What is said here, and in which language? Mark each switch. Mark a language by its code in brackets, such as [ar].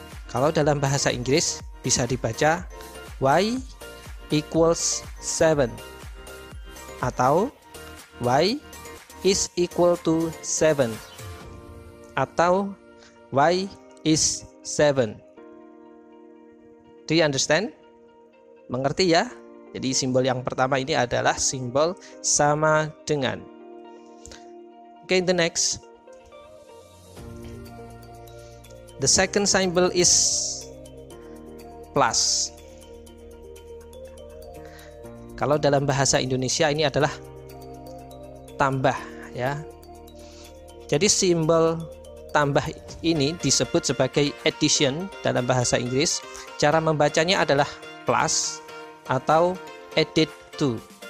[id] Kalau dalam bahasa Inggris bisa dibaca [en] Y equals 7, atau Y is equal to 7, atau Y is 7. Do you understand? [id] Mengerti ya? Jadi simbol yang pertama ini adalah simbol sama dengan. [en] Okay, the next. The second symbol is plus. [id] Kalau dalam bahasa Indonesia ini adalah tambah ya. Jadi simbol tambah ini disebut sebagai addition dalam bahasa Inggris. Cara membacanya adalah plus atau added to.